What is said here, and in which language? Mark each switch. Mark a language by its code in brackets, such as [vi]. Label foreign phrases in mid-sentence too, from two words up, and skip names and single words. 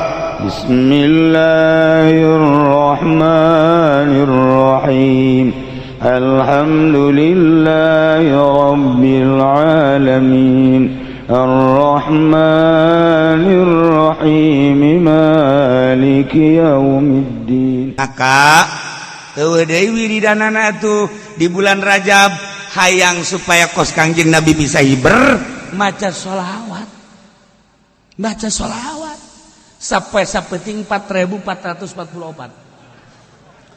[ar] بسم الله الرحمن الرحيم. الحمد لله رب العالمين. الرحمن الرحيم. مالك يوم الدين. [su] Maka deui wiridanana tuh di bulan Rajab hayang supaya kos Kangjeng Nabi bisa hiber maca sholawat. Baca sholawat sampai sapeting 4444.